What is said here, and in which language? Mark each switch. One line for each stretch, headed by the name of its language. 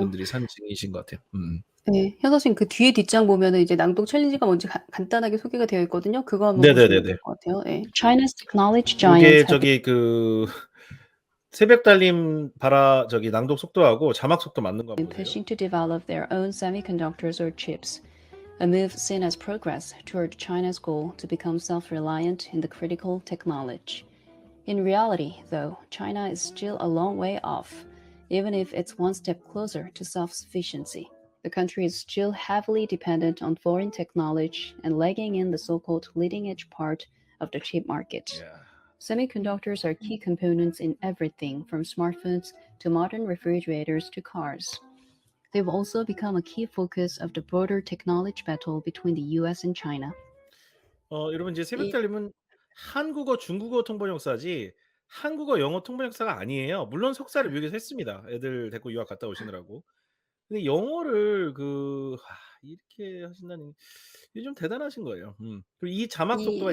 Korean: 분들이 산 증인이신 것 같아요. 네. 현석 씨는 그 뒤에 뒷장 보면은 이제 낭독 챌린지가 뭔지 간단하게 소개가 되어 있거든요. 그거 한번 보시면 네네네네. 될 것 같아요. 예.
English: China's technology giants
Korean: 요게
English: have
Korean: 저기 새벽 달님 낭독 속도하고 자막 속도 맞는 거 한번
English: been
Korean: 보세요.
English: pushing to develop their own semiconductors or chips, a move seen as progress toward China's goal to become self-reliant in the critical technology. In reality, though, China is still a long way off, even if it's one step closer to self-sufficiency. The country is still heavily dependent on foreign technology and lagging in the so-called leading-edge part of the chip market.
Korean: 야.
English: Semiconductors are key components in everything from smartphones to modern refrigerators to cars. They've also become a key focus of the broader technology battle between the US and China.
Korean: 여러분 이제 새벽 이 달님은 한국어, 중국어 통번역사지 한국어, 영어 통번역사가 아니에요. 물론 석사를 미국에서 했습니다. 애들 데리고 유학 갔다 오시느라고. 근데 영어를 이렇게 하신다니 이게 좀 대단하신 거예요. 그리고 이 자막 속도가